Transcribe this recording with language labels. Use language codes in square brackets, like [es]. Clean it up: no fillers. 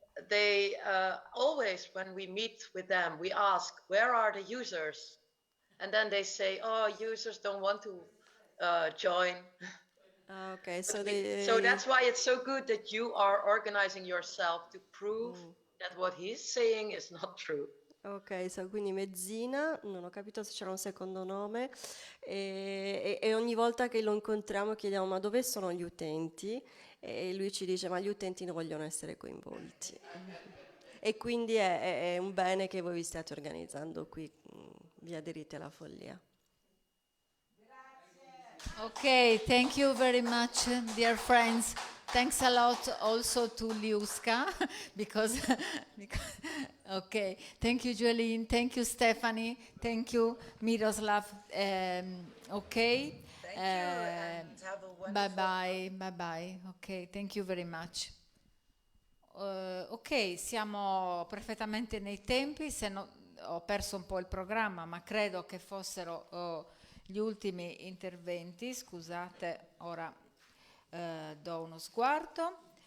[en] They always, when we meet with them, we ask, where are the users? And then they say, oh, users don't want to join. Okay, so So that's why it's so good that you are organizing yourself to prove that what he's saying is not true. [it] Ok, so quindi Mezzina, non ho capito se c'era un secondo nome, e ogni volta che lo incontriamo chiediamo ma dove sono gli utenti? E lui ci dice ma gli utenti non vogliono essere coinvolti. E quindi è un bene che voi vi stiate organizzando qui, via Diritti alla Follia. [en] Okay, thank you very much, dear friends. Thanks a lot also to Liuska, because okay, thank you, Jolene, thank you, Stephanie, thank you, Miroslav, okay. Thank you, and have a wonderful... Bye-bye, ok, thank you very much. [it] Ok, siamo perfettamente nei tempi, ho perso un po' il programma, ma credo che fossero gli ultimi interventi, scusate, ora do uno sguardo.